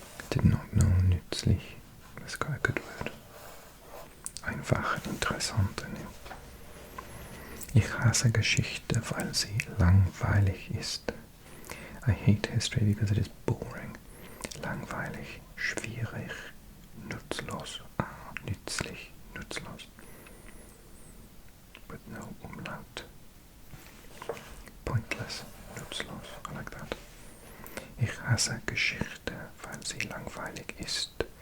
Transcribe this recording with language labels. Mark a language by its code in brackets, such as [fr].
[en] Did not know nützlich. That's quite a good word. Einfach, interessant. [de] Ich hasse Geschichte, weil sie langweilig ist. [en] I hate history because it is boring. [de] Langweilig, schwierig, nutzlos. Nützlich, nutzlos. [en] With no umlaut. Pointless, nutzlos. I like that. [de] Ich hasse Geschichte, weil sie langweilig ist.